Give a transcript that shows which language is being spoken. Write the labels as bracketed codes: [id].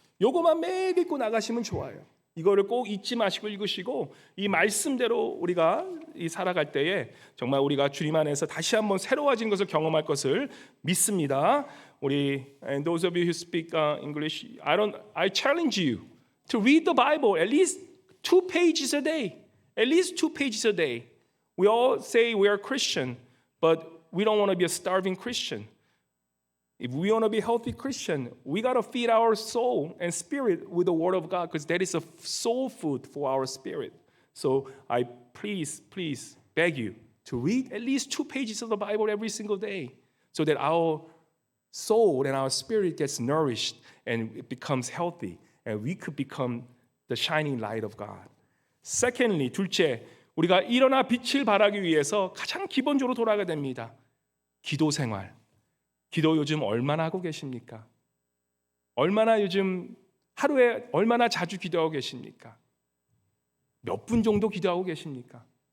[ko] 요거만 매일 읽고 나가시면 좋아요. 이거를 꼭 잊지 마시고 읽으시고, 이 말씀대로 우리가 살아갈 때에 정말 우리가 주님 안에서 다시 한번 새로워진 것을 경험할 것을 믿습니다. [en] 우리 and those of you who speak English, I challenge you to read the Bible at least 2 pages a day. At least 2 pages a day. We all say we are Christian, but we don't want to be a starving Christian. If we want to be a healthy Christian, we got to feed our soul and spirit with the Word of God, because that is a soul food for our spirit. So I please beg you to read at least 2 pages of the Bible every single day, so that our soul and our spirit gets nourished and it becomes healthy, and we could become the shining light of God. [ko] Secondly, 둘째, 우리가 일어나 빛을 발하기 위해서 가장 기본적으로 돌아가야 됩니다. 기도 생활. 기도 요즘 얼마나 하고 계십니까? 얼마나 요즘 하루에 얼마나 자주 기도하고 계십니까? 몇 분 정도 기도하고 계십니까?